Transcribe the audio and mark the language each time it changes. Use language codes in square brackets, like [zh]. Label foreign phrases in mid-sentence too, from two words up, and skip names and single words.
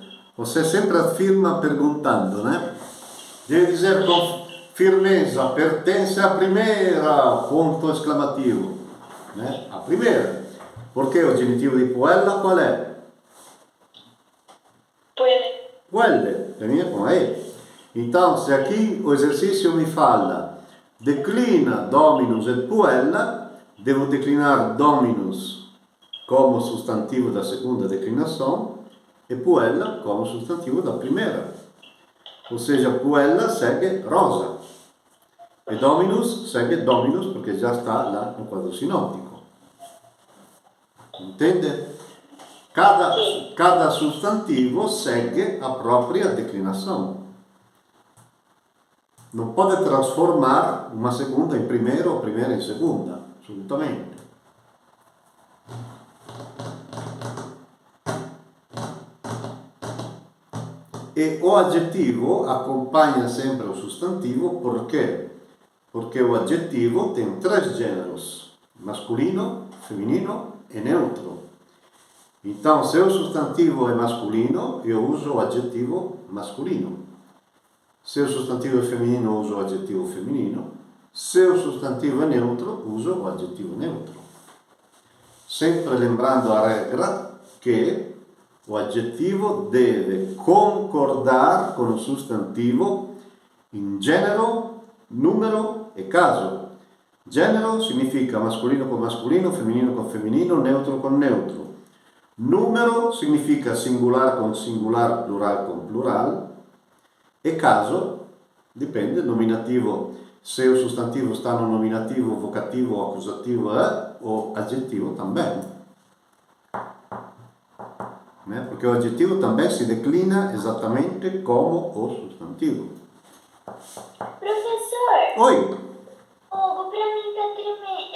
[pt] Você sempre afirma perguntando, né? Deve dizer com firmeza, pertence à primeira, ponto exclamativo. Né? A primeira. Porque o genitivo di puella [it] qual è? [la] Puele. [it] Quelle, [pt] termina com E. Então, se aqui o exercício me fala declina dominus et puella, devo declinar dominus como sostantivo da segunda declinação e puella como sostantivo da primeira. Ou seja, puella segue rosa e dominus segue dominus porque já está lá no quadro sinóptico. Entende? Cada sostantivo segue a própria declinação. Não pode transformar uma segunda em primeira ou primeira em segunda, assolutamente. E o adjetivo acompanha sempre o sostantivo, perché? Porque o adjetivo tem três gêneros: masculino, feminino e neutro. Então, se o substantivo é masculino, eu uso o adjetivo masculino. Se o substantivo é feminino, uso o adjetivo feminino. Se o substantivo é neutro, uso o adjetivo neutro. Sempre lembrando a regra que o adjetivo deve concordar com o substantivo in genero, numero e caso. Genero significa masculino con masculino, feminino con femminino, neutro con neutro. Numero significa singular con singular, plural con plural. E caso dipende, nominativo, se o sostantivo está no nominativo, vocativo, accusativo o aggettivo também. Porque o aggettivo também se declina exatamente como o sostantivo. Professor, Oi! Hugo, pra mim tá tremendo.